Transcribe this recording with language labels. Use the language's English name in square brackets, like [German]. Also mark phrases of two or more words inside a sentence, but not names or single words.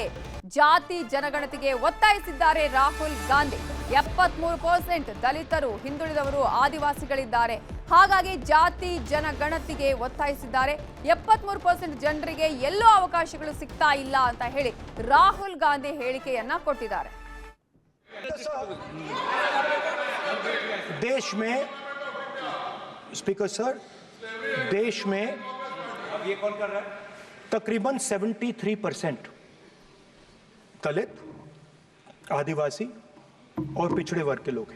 [Kannada] ಜಾತಿ ಜನಗಣತಿಗೆ ಒತ್ತಾಯಿಸಿದ್ದಾರೆ ರಾಹುಲ್ ಗಾಂಧಿ. 73% ದಲಿತರು, ಹಿಂದುಳಿದವರು, ಆದಿವಾಸಿಗಳಿದ್ದಾರೆ. ಹಾಗಾಗಿ ಜಾತಿ ಜನಗಣತಿಗೆ ಒತ್ತಾಯಿಸಿದ್ದಾರೆ. 73% ಜನರಿಗೆ ಎಲ್ಲೋ ಅವಕಾಶಗಳು ಸಿಗ್ತಾ ಇಲ್ಲ ಅಂತ ಹೇಳಿ ರಾಹುಲ್ ಗಾಂಧಿ ಹೇಳಿಕೆಯನ್ನ ಕೊಟ್ಟಿದ್ದಾರೆ. [Hindi] देश में स्पीकर सर, देश में ये कौन कर रहा है? तकरीबन 73% दलित, आदिवासी और पिछड़े वर्ग के लोग हैं.